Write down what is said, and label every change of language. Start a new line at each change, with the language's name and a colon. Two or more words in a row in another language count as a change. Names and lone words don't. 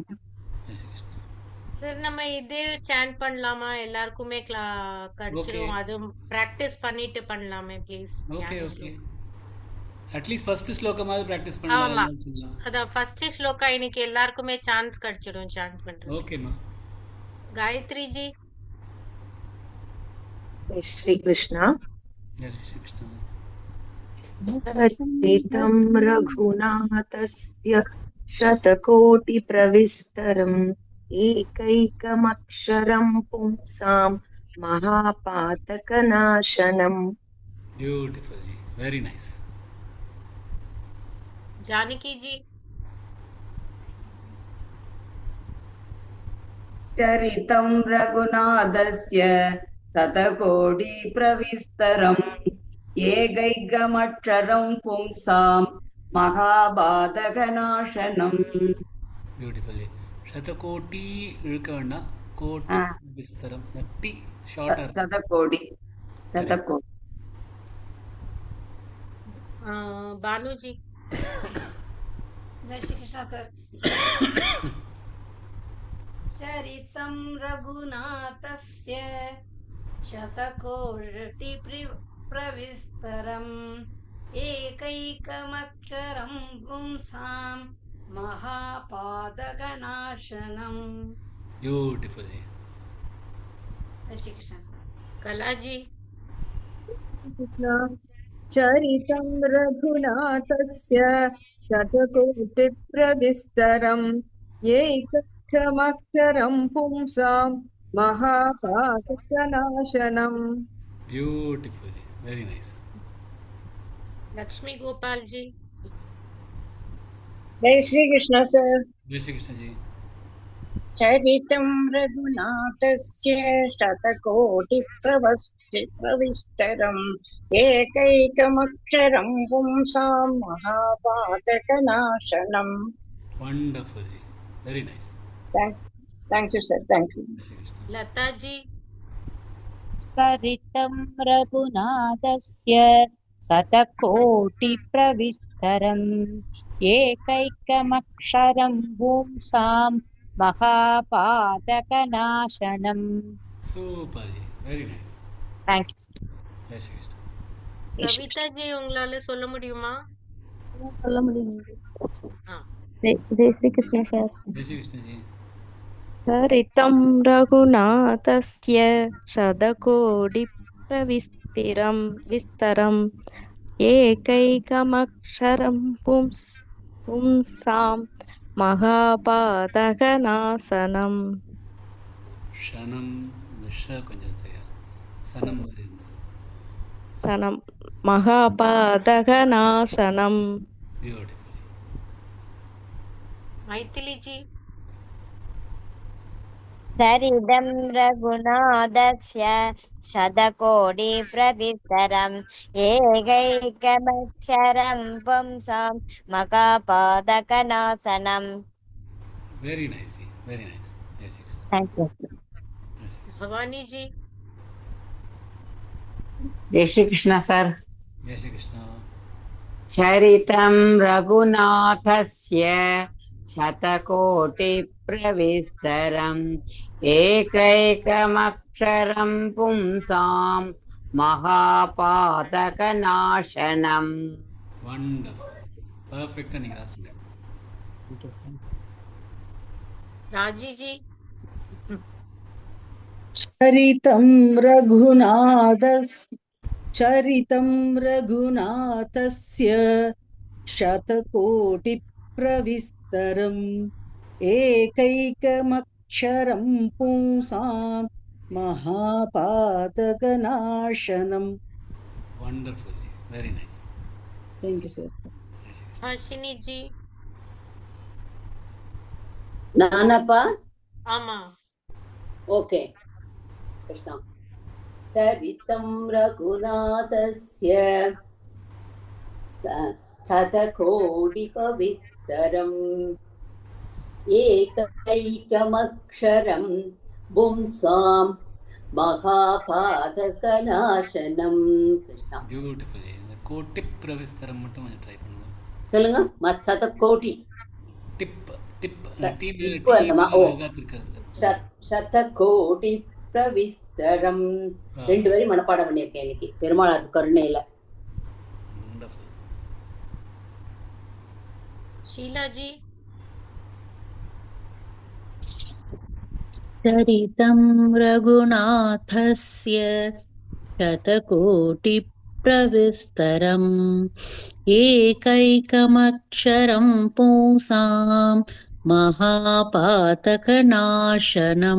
Tamil: சார் நம்ம இதே சாண்ட் பண்ணலாமா? எல்லாருக்குமே கிடைச்சிரும். அது பிராக்டிஸ் பண்ணிட்டு பண்ணலாமே ப்ளீஸ். ஓகே ஓகே.
English: at least first
Tamil: ஸ்லோகமாவது பிராக்டிஸ் பண்ணலாம். அதான் ஃபர்ஸ்ட் ஸ்லோகா இன்னைக்கு எல்லாருக்குமே சான்ஸ் கிடைச்சிடும் சாண்ட் பண்றது. ஓகேமா.
Hindi: गायत्री जी. श्री कृष्णा. जय श्री कृष्ण.
Sanskrit: चरितं रघुनाथस्य शतकोटिप्रविस्तरम् एकैकमक्षरं पुंसां महापातकनाशनम्.
English: beautiful जी, very nice.
Hindi: जानकी जी.
Sanskrit: चरितं रघुनाथस्य शतकोटि प्रविस्तरम् एकैकमक्षरं पुंसां महाबाधकनाशनम्.
Tamil: ब्यूटीफुल. शतकोटि इழுக்க வேண்டாம்,
Sanskrit: कोटि विस्तरम्.
Tamil: டி ஷார்ட்டா
Sanskrit: शतकोटि.
Hindi: बानू जी. जय श्री कृष्ण सर.
Sanskrit: चरितं रघुनाथस्य शतकोटि प्रविस्तरम् एकैकमक्षरं पुंसां महापातकनाशनम्.
English: ब्यूटीफुल.
Hindi: जय श्री कृष्ण सर. कला जी.
Sanskrit: चरितं रघुनाथस्य शतकोटिप्रविस्तरम् एकैकमक्षरं पुंसां महापातकनाशनम्.
English: beautiful, very nice.
Hindi: लक्ष्मी गोपाल जी. जय श्री कृष्ण सर. जय श्री कृष्ण जी.
Sanskrit: चरितं रघुनाथस्य शतकोटि प्रविस्तरम् एकैकमक्षरं पुंसां महापातकनाशनम्.
English: wonderful, very nice. thank you sir, thank you.
Hindi: जय श्री कृष्ण लता जी
Sanskrit: सरितं रघुनाथस्य शतकोटिप्रविस्तरम् एकैकमक्षरं पुंसां महापातकनाशनम्.
English: super जी very nice Thank you.
Hindi: जय श्री कृष्ण
Tamil: कविता जी உங்களால சொல்ல முடியுமா? சொல்ல முடியும். ஆ
Hindi: जय श्री कृष्ण सर. जय श्री कृष्ण जी
Sanskrit: सरितं रघुनाथस्य शतकोटिप्रविस्तिरं विस्तरम् एकैकमक्षरं पुंसां महापातकनाशनम्.
Tamil: क्षणम विश्व கொஞ்சம் செய்ய சனம் வருது
Sanskrit: सनं महापातकनाशनम्.
English: ब्यूटीफुल
Hindi: मैथिली जी
Sanskrit: सरिदं रघुनाथस्य शतकोटिप्रविस्तरम् एकैकमक्षरं पुंसां महापातकनाशनम्.
English: very nice very nice
Hindi: जय श्री कृष्ण
English: Thank you.
Hindi: जय श्री कृष्ण भवानी जी जय श्री कृष्ण सर जय श्री कृष्ण
Sanskrit: चरितं रघुनाथस्य शतकोटिप्रविस्तरम् एकैकमक्षरं पुंसां महापातकनाशनम्.
English: wonderful perfect
Tamil: நீங்க ராசுங்க
Hindi: राजी जी
Sanskrit: चरितं रघुनाथस्य शतकोटिप्रविस्तरम् एकैकमक्षरं पुंसां महापातकनाशनम्.
English: wonderful जी very nice thank you sir.
Hindi: जय श्री कृष्ण हर्षिनी जी
Tamil: நானப்பா ஆமா ஓகே கிருஷ்ணா.
Sanskrit: சரிतं रघुनाथस्य शतकोटिप्रविस्तरम् एकैकमक्षरं पुंसां महापातकनाशनम्.
Tamil: கிருஷ்ணா ब्यूटीफुल जी இந்த
Sanskrit: कोटि प्रविस्तरम्
Tamil: மட்டும் கொஞ்சம் ட்ரை பண்ணுங்க சொல்லுங்க. சதகோடி டிப் டிப் டீம் டிப் அல்லமா? ஓ. இருக்கிறது
Sanskrit: शतकोटि प्रविस्तरम्.
Tamil: 2 வரி மனப்பாடம் பண்ணியிருக்கேன் இன்னைக்கு பெருமாள் கருணையில.
English: वंडरफुल
Hindi: शीला जी
Sanskrit: सरितं रघुनाथस्य शतकोटिप्रविस्तरम् एकैकमक्षरं पुंसां महापातकनाशनम्.